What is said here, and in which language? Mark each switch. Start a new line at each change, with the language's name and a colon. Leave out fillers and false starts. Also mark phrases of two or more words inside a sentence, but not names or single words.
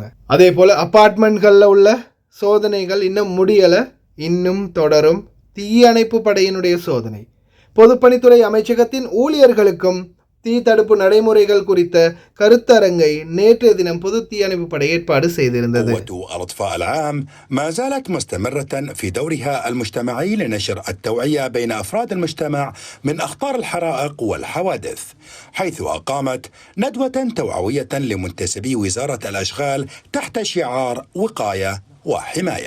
Tamil: அதே போல் அப்பார்ட்மெண்ட்களில் உள்ள சோதனைகள் இன்னும் முடியலை, இன்னும் தொடரும். தீயணைப்பு படையினுடைய சோதனை. பொதுப்பணித்துறை அமைச்சகத்தின் ஊழியர்களுக்கும் தீ தடுப்பு நடைமுறைகள் குறித்த கருத்தரங்கை நேற்றைய தினம் பொது தீயணைப்பு படை ஏற்பாடு செய்திருந்தது.
Arabic: الأطفاء العام ما زالت مستمرة في دورها المجتمعي لنشر التوعية بين أفراد المجتمع من أخطار الحرائق والحوادث، حيث أقامت ندوة توعوية لمنتسبي وزارة الأشغال تحت شعار وقاية وحماية.